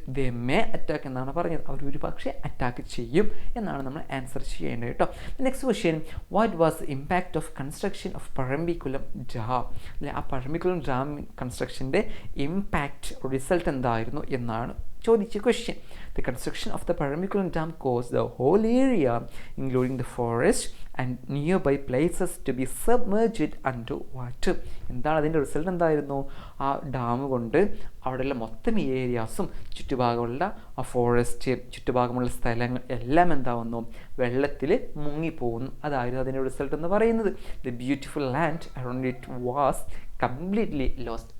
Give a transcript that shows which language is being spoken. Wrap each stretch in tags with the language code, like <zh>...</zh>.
<en>they may attack</en> <ml>എന്നാണ് പറഞ്ഞത്, അവർ ഒരു പക്ഷേ അറ്റാക്ക് ചെയ്യും എന്നാണ് നമ്മൾ ആൻസർ ചെയ്യേണ്ടത് കേട്ടോ.</ml> <en>Next question, what was the impact of construction of Pazhambikulam dam?</en> <ml>അല്ലെ, ആ പഴമ്പിക്കുളം ഡാം കൺസ്ട്രക്ഷൻ്റെ ഇമ്പാക്റ്റ്, റിസൾട്ട് എന്തായിരുന്നു എന്നാണ് ചോദിച്ച question.</ml> <en>The construction of the Paramikulam Dam caused the whole area, including the forest and nearby places, to be submerged under water.</en> <ml>എന്താണ് അതിൻ്റെ result? എന്തായിരുന്നു? ആ dam കൊണ്ട് അവിടെയുള്ള മൊത്തം ഏരിയാസും ചുറ്റുഭാഗമുള്ള ആ ഫോറസ്റ്റ്, ചുറ്റുഭാഗമുള്ള സ്ഥലങ്ങൾ എല്ലാം എന്താവുന്നു, വെള്ളത്തിൽ മുങ്ങിപ്പോകുന്നു. അതായിരുന്നു അതിൻ്റെ റിസൾട്ട് എന്ന് പറയുന്നത്.</ml> <en>The beautiful land around it was completely lost.</en>